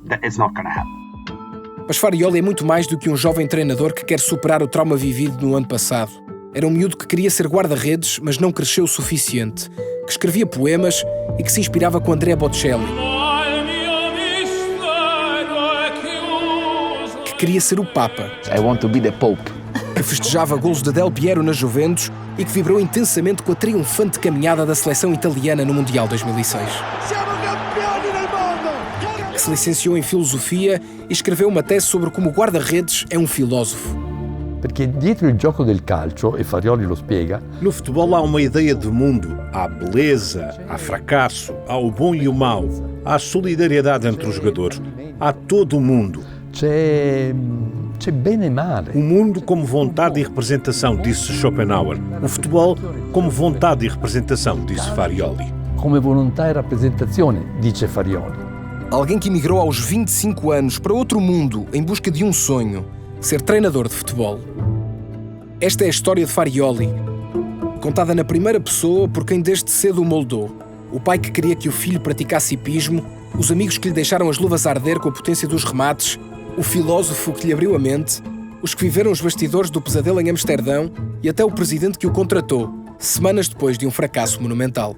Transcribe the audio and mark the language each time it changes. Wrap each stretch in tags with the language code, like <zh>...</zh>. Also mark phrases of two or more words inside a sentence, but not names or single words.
<pt>Mas Farioli é muito mais do que um jovem treinador que quer superar o trauma vivido no ano passado. Era um miúdo que queria ser guarda-redes, mas não cresceu o suficiente, que escrevia poemas e que se inspirava com Andrea Bocelli. Queria ser o Papa.</pt> <en>I want to be the Pope.</en> <pt>Que festejava golos de Del Piero na Juventus e que vibrou intensamente com a triunfante caminhada da seleção italiana no Mundial 2006. Que se licenciou em Filosofia e escreveu uma tese sobre como o guarda-redes é um filósofo.</pt> <it>Perché dietro il gioco del calcio, e Farioli lo spiega,</it> <pt>no futebol há uma ideia de mundo. Há beleza, há fracasso, há o bom e o mau, há solidariedade entre os jogadores, há todo o mundo.</pt> <it>c'è bene e male.</it> <pt>O mundo como vontade e representação, disse Schopenhauer. O futebol como vontade e representação, disse Farioli.</pt> <it>Come volontà e rappresentazione, dice Farioli.</it> <pt>Alguém que emigrou aos 25 anos para outro mundo em busca de um sonho, ser treinador de futebol. Esta é a história de Farioli, contada na primeira pessoa por quem desde cedo o moldou. O pai que queria que o filho praticasse hipismo, os amigos que lhe deixaram as luvas a arder com a potência dos remates, o filósofo que lhe abriu a mente, os que viveram os bastidores do pesadelo em Amsterdão e até o presidente que o contratou, semanas depois de um fracasso monumental.</pt>